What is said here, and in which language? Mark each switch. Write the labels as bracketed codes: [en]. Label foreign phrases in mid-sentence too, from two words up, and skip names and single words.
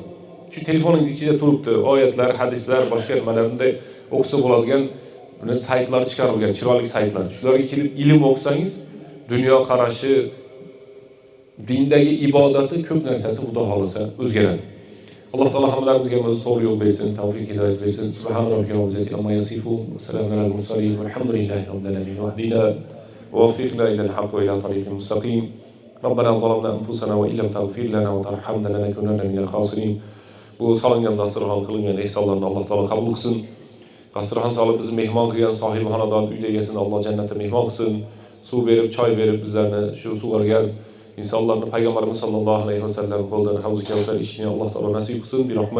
[uz] Shu telefoningiz ichida turibdi, oyatlar, hadislar, boshqa nimalarni o'qisa bo'ladigan saytlar chiqarilgan, chiroyli saytlar. Shularga kirib ilm o'qisangiz, dunyo qarashi, dindagi ibodati ko'p narsasi xudo xolasa o'zgaradi. Alloh taolo hammalarimizga o'z to'g'ri yo'l bersin, tavfiq hidoyat bersin. [ar] سبحان ربك رب العزة عما يصفون وسلام على المرسلين والحمد لله رب العالمين. Wahdina ووفقنا إلى الحق وإلى طريق مستقيم. ربنا ظلمنا أنفسنا وإن لم تغفر لنا وترحمنا لنكونن من الخاسرين. [uz] Bu solingan dasturxon qilingan ehsonlarni Alloh taolo qabul qilsin. Dasturxon solib bizni mehmon qilgan sohibi xonadon uyda egasini Alloh jannatda mehmon qilsin. Suv berib, choy berib bizlarni shu sug'organ insonlarni payg'ambarimiz [ar] صلى الله عليه وسلم [uz] qo'ldan havz kavsar ishini Alloh taolo nasib qilsin.